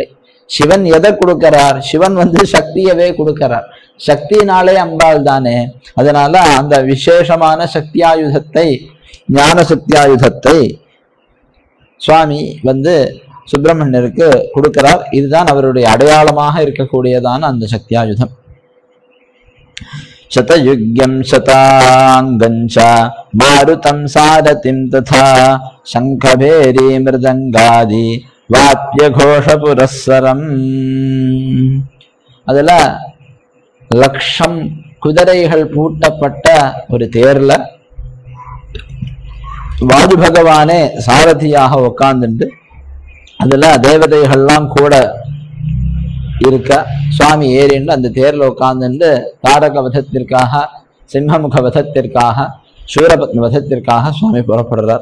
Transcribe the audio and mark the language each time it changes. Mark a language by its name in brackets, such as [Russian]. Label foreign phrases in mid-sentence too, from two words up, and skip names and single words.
[Tamil] சிவன் எதை கொடுக்கிறார், சிவன் வந்து சக்தியவே கொடுக்கிறார். சக்தினாலே அம்பாள் தானே. அதனால அந்த விசேஷமான சக்தியாயுதத்தை ஞான சக்தியாயுதத்தை சுவாமி வந்து சுப்பிரமணியருக்கு கொடுக்கிறார். இதுதான் அவருடைய அடையாளமாக இருக்கக்கூடியதான அந்த சக்தியாயுதம். [Sanskrit] शतयुग्यं शतांगञ्च मारुतं सारथिं तथा शंखभेरी मृदंगादि वाद्य घोष पुरस्सरम्. [Tamil] அதுல லட்சம் குதிரைகள் பூட்டப்பட்ட ஒரு தேர்ல வாது பகவானே சாரதியாக உட்கார்ந்துட்டு அதுல தேவதைகள்லாம் கூட இருக்க சுவாமி ஏறிண்டு அந்த தேர்ல உட்கார்ந்துட்டு தாரக வதத்திற்காக சிம்மமுக வதத்திற்காக சூரபத்ம வதத்திற்காக சுவாமி புறப்படுறார்.